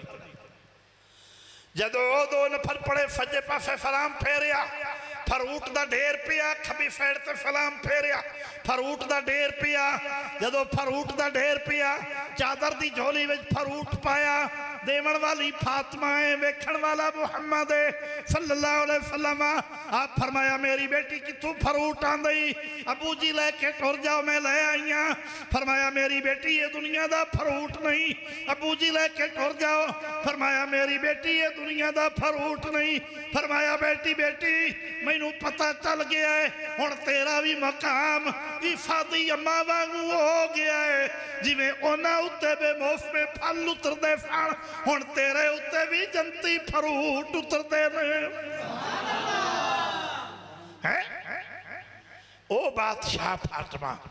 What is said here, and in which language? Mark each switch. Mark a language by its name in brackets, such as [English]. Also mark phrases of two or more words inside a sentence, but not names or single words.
[Punjabi] جدوں 2 نفل پڑھے سجے پاسے سلام پھیریا، فروٹ دا ڈھیر پیا، کھبی سائیڈ توں سلام پھیریا، فروٹ دا ڈھیر پیا. جدوں فروٹ دا ڈھیر پیا، چادر دی جھولی وچ فروٹ پایا. دیون والی فاطمہ ہے، ویکھن والا محمد ہے [Arabic] صلى الله عليه وسلم. [Punjabi] آپ فرمایا میری دھی کتھوں فروٹ آندی? ابو جی لے کے ٹُر جاؤ، میں لے آئی ہاں۔ فرمایا میری دھی ایہ دنیا دا فروٹ نہیں. ابو جی لے کے ٹُر جاؤ. فرمایا میری دھی ایہ دنیا دا فروٹ نہیں. فرمایا بیٹی بیٹی مینوں پتہ چل گیا ہے، ہن تیرا وی مقام ای فادی اماں وانگوں ہو گیا ہے. جویں اوہناں اُتے بے موسمے پھل اُتردے سن، ہن تیرے اُتے وی جنتی فروٹ اُتردے نے. او بادشاہ فاطمہ.